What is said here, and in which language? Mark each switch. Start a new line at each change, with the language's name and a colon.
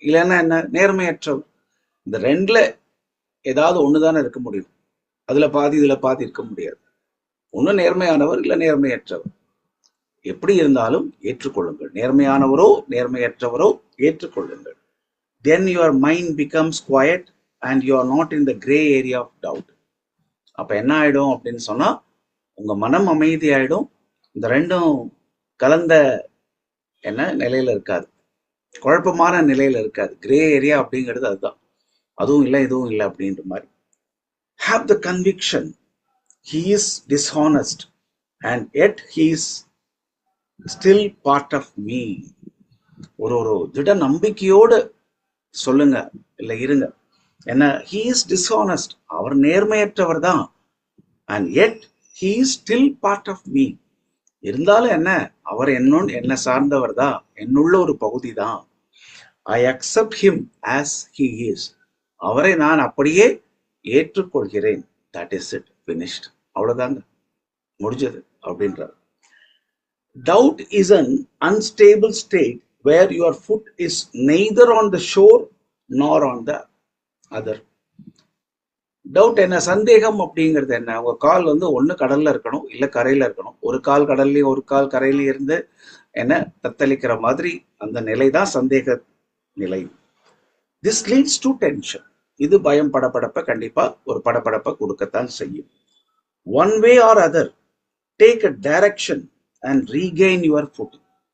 Tamil: இல்லைன்னா என்ன, நேர்மையற்றவர். இந்த ரெண்டுல ஏதாவது ஒண்ணுதானே இருக்க முடியும். அதுல பாதி இதுல பாதி இருக்க முடியாது. ஒண்ணு நேர்மையானவர், இல்ல நேர்மையற்றவர். எப்படி இருந்தாலும் ஏற்றுக்கொள்ளுங்கள். நேர்மையானவரோ நேர்மையற்றவரோ ஏற்றுக்கொள்ளுங்கள்.
English: Then your mind becomes quiet and you are not in the gray area of doubt.
Tamil: அப்ப என்ன ஆயிடும் அப்படின்னு சொன்னா, உங்க மனம் அமைதி ஆயிடும். இந்த ரெண்டும் கலந்த நிலையில இருக்காது, குழப்பமான நிலையில இருக்காது. கிரே ஏரியா அப்படிங்கிறது அதுதான். அதுவும் இல்லை இதுவும் இல்லை அப்படின்ற மாதிரி.
English: Have the conviction he is dishonest and yet he is still part of me.
Tamil: ஒரு திட நம்பிக்கையோடு சொல்லுங்க, இல்ல இருங்க. என்ன,
English: he is dishonest,
Tamil: அவர் நேர்மையற்றவர் தான்.
English: and yet he is still part of me.
Tamil: இருந்தாலும் என்ன, அவர் என்ன சார்ந்தவர் தான், என்னுள்ள ஒரு பகுதி தான்.
English: I accept him as he is.
Tamil: அவரை நான் அப்படியே ஏற்றுக்கொள்கிறேன்.
English: that is it, finished.
Tamil: அவ்வளவுதாங்க, முடிஞ்சது அப்படின்றார்.
English: Doubt is an unstable state where your foot is neither on the shore nor on the other.
Tamil: Doubt என்ன, சந்தேகம் அப்படிங்கிறது என்ன? உங்க கால் ஒண்ணு கடல்ல இருக்கணும், இல்ல கரையில இருக்கணும். ஒரு கால் கடல்லையும் ஒரு கால் கரையிலையும் இருந்து தத்தளிக்கிற மாதிரி அந்த நிலை தான் சந்தேக நிலை.
English: This leads to tension.
Tamil: இது பயம், படபடப்ப கண்டிப்பா ஒரு படபடப்ப கொடுக்கத்தான் செய்யும்.
English: One way or other, take a direction and regain your footing.